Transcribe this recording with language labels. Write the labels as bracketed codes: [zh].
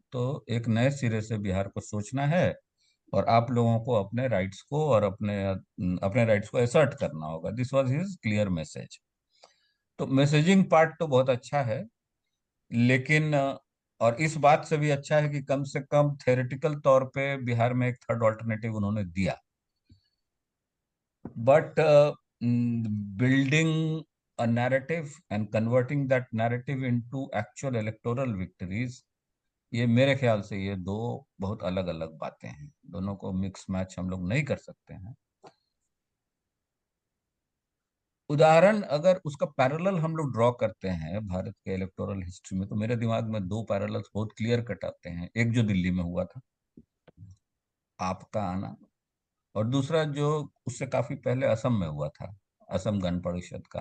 [hi] तो एक नए सिरे से बिहार को सोचना है और आप लोगों को अपने राइट्स को और अपने राइट्स को असर्ट करना होगा। [en] This was his clear message. [hi] तो मैसेजिंग पार्ट तो बहुत अच्छा है, लेकिन और इस बात से भी अच्छा है कि कम से कम थ्योरेटिकल तौर पे बिहार में एक थर्ड ऑल्टरनेटिव उन्होंने दिया। [en] But building a narrative and converting that narrative into actual electoral victories, [hi] ये मेरे ख्याल से ये दो बहुत अलग अलग बातें हैं। दोनों को मिक्स मैच हम लोग नहीं कर सकते हैं। उदाहरण अगर उसका पैरेलल हम लोग ड्रॉ करते हैं भारत के इलेक्टोरल हिस्ट्री में, तो मेरे दिमाग में दो पैरेलल्स बहुत क्लियर कट आते हैं। एक जो दिल्ली में हुआ था, आपका आना, और दूसरा जो उससे काफी पहले असम में हुआ था, असम गण परिषद का